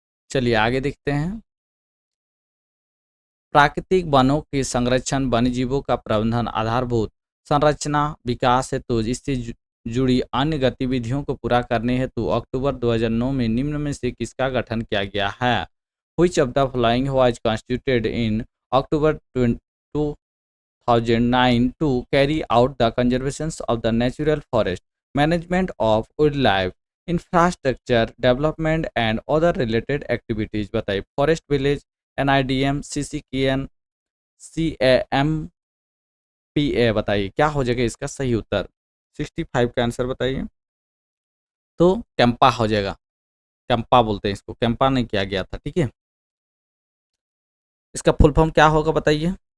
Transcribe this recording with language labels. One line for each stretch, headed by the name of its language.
Hindi: चलिए आगे देखते हैं। प्राकृतिक वनों के संरक्षण, वन्यजीवों का प्रबंधन, आधारभूत संरचना विकास हेतु इससे जुड़ी अन्य गतिविधियों को पूरा करने हेतु अक्टूबर 2009 में निम्न में से किसका गठन किया गया है?
English: Which of the following was constituted in October 2009 to carry out the conservation of the natural forest, management of wildlife, infrastructure development and other related activities?
Hindi: बताइए। Forest village, NIDM, CCKN, CAMPA। बताइए क्या हो जाएगा इसका सही उत्तर? 65 का answer बताइए। तो कैंपा हो जाएगा, कैंपा बोलते हैं इसको, कैंपा नहीं किया गया था, ठीक है। इसका फुल फॉर्म क्या होगा बताइए?